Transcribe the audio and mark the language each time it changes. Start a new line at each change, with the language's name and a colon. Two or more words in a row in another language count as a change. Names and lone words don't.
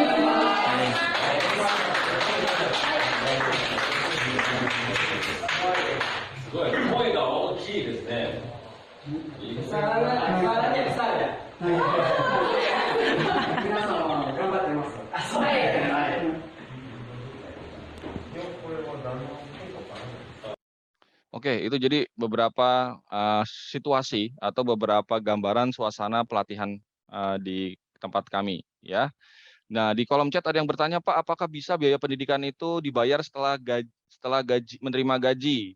Japanese: すごい声が大きいですね。さらに皆さん頑張ってます。はい。
Indonesian: Oke, itu jadi beberapa situasi atau beberapa gambaran suasana pelatihan di tempat kami, ya. Nah, di kolom chat ada yang bertanya, Pak, apakah bisa biaya pendidikan itu dibayar setelah menerima gaji?